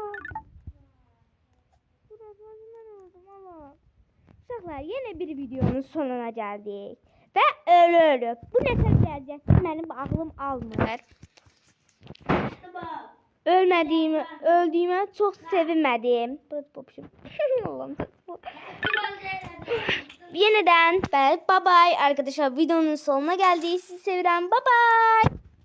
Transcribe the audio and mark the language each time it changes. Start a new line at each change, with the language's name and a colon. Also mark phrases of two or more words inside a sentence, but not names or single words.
Turkish: Burası acından öldüm. Allah.
Azerbaijani: Uşaqlar yenə bir videonun sonuna gəldik. Və ölü. Bu nə səviyyəcəkdir? Mənim ağlım almır. Öldüyümə çox sevinmədim.
Turkish: Allah'ım. Yeniden
English: bye bye
Turkish: arkadaşlar, videonun sonuna geldik. Sizi seviyorum.
English: Bye bye.